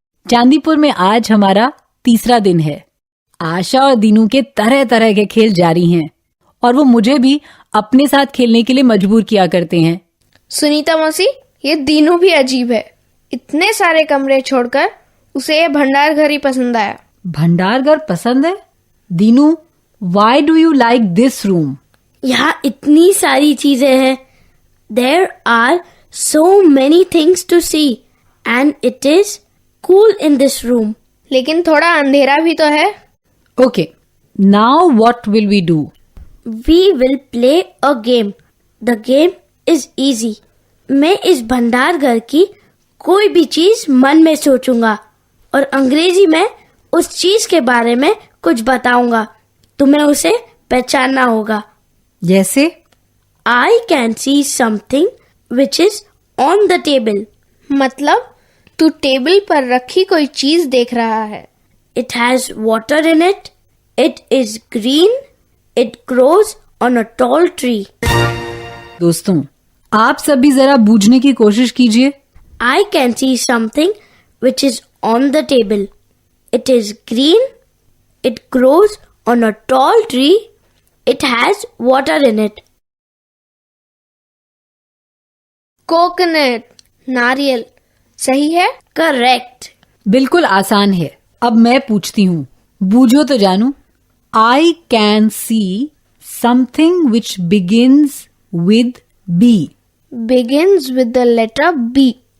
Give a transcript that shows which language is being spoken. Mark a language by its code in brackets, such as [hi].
[hi] चांदीपुर में आज हमारा तीसरा दिन है। आशा और दीनू के तरह तरह के खेल जारी हैं और वो मुझे भी अपने साथ खेलने के लिए मजबूर किया करते हैं। सुनीता मौसी, ये दीनू भी अजीब है। इतने सारे कमरे छोड़कर उसे ये भंडार घर ही पसंद आया। भंडार घर पसंद है? [en] Dinu, why do you like this room? [hi] यहाँ इतनी सारी चीजें हैं। [en] There are so many things to see and it is cool in this room. [hi] लेकिन थोड़ा अंधेरा भी तो है। [en] Okay, now what will we do? We will play a game. The game is easy. [hi] मैं इस भंडार घर की कोई भी चीज मन में सोचूंगा और अंग्रेजी में उस चीज के बारे में कुछ बताऊंगा। तुम्हें उसे पहचानना होगा। जैसे? [en] I can see something which is on the table. [hi] मतलब तू टेबल पर रखी कोई चीज देख रहा है। [en] It has water in it. It is green. It grows on a tall tree. [hi] दोस्तों, आप सभी जरा बूझने की कोशिश कीजिए। [en] I can see something which is on the table. It is green. It grows on a tall tree. It has water in it. [hi] Coconut, नारियल। सही है? [en] Correct. [hi] बिल्कुल आसान है। अब मैं पूछती हूँ, बूझो तो जानू। [en] I can see something which begins with B. Begins with the letter B.